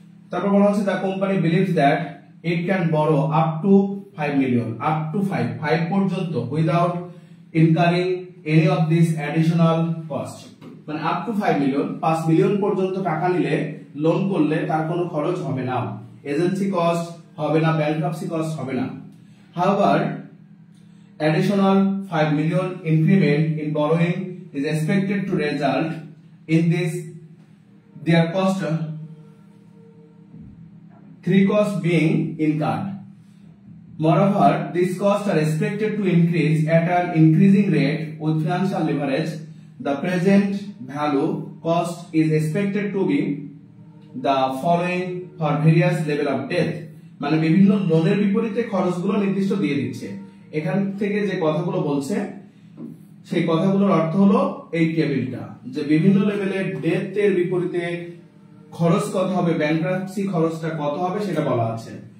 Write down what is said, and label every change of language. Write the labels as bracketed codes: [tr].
[bn] তারপর বলা হচ্ছে [en] The company believes that it can borrow up to 5 million, up to 5 পর্যন্ত without incurring any of this additional cost. [bn] মানে up to 5 million, 5 million পর্যন্ত টাকা নিলে, লোন করলে তার কোনো খরচ হবে না, এজেন্সি কস্ট হবে না, ব্যাংকরাপসি কস্ট হবে না। [en] However, additional 5 million increment in borrowing is expected to result in this their cost, 3 costs being incurred. Moreover, these costs are expected to increase at an increasing rate with financial leverage. The present value cost is expected to be the following for various level of debt. [bn] মানে বিভিন্ন লোনের বিপরীতে খরচগুলো নির্দিষ্ট দিয়ে দিচ্ছে। এখান থেকে যে কথাগুলো বলছে সেই কথাগুলোর অর্থ হলো এই টেবিলটা, যে বিভিন্ন লেভেলের ডেটের বিপরীতে খরচ কত হবে, ব্যাংকরাপসি খরচটা কত হবে সেটা বলা আছে।